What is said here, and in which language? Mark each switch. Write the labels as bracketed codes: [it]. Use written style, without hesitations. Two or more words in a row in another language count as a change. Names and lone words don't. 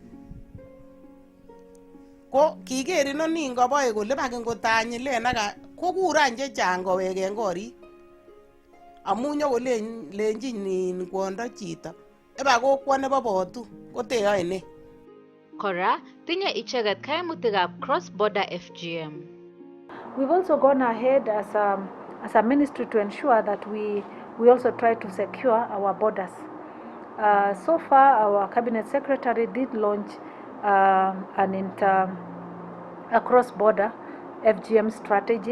[kln] Ko kiker inoni ngoboe kole bakin kotanyilen aka kokuran chechang koweken korik. Amun nyokolenjin kwondo chito eba kokwo nebo botu koteyoe ne. Kora tinye icheket kaimutikab cross-border FGM. [en] We've also gone ahead as as a ministry to ensure that we also try to secure our borders. So far, our cabinet secretary did launch a cross-border FGM strategy.